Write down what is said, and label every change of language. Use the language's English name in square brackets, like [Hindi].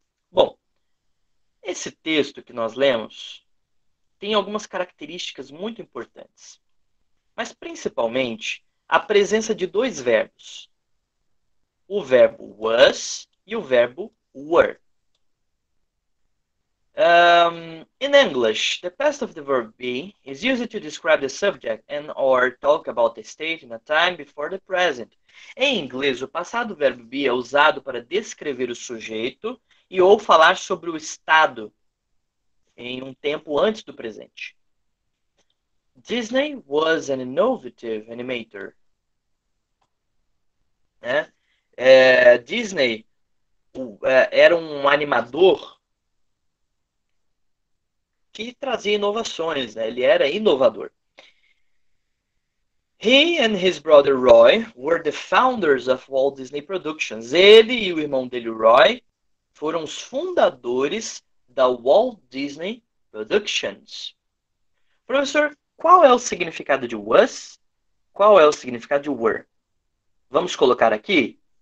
[Portuguese] Bom, esse texto que nós lemos tem algumas características muito importantes, mas principalmente a presença de dois verbos, o verbo was e o verbo were. [English] In English, the past of the verb be is used to describe the subject and or talk about the state in a time before the present. [Portuguese] Em inglês, o passado verbo be é usado para descrever o sujeito e ou falar sobre o estado em um tempo antes do presente. [English] Disney was an innovative animator. [Portuguese] Disney era um animador que trazia inovações, né? Ele era inovador. [English] He and his brother Roy were the founders of Walt Disney Productions. [Portuguese] Ele e o irmão dele, Roy, foram os fundadores da Walt Disney Productions. Professor, qual é o significado de was? Qual é o significado de were? Vamos colocar aqui.